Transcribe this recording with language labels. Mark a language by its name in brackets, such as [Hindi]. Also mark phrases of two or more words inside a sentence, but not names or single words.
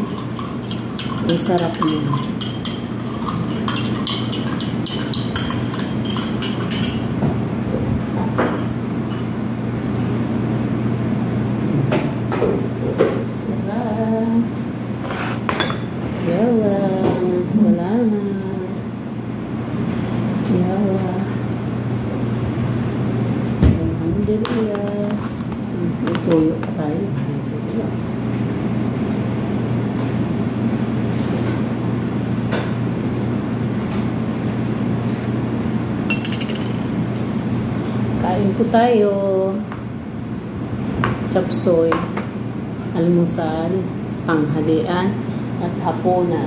[Filipino] Ang sarap nyo. Sarap. Yawa. Salamat. Yawa. Alhamdulillah. Tuyo pa tayo. Kain po tayo. Chop suey, almusal, tanghalian, at hapunan.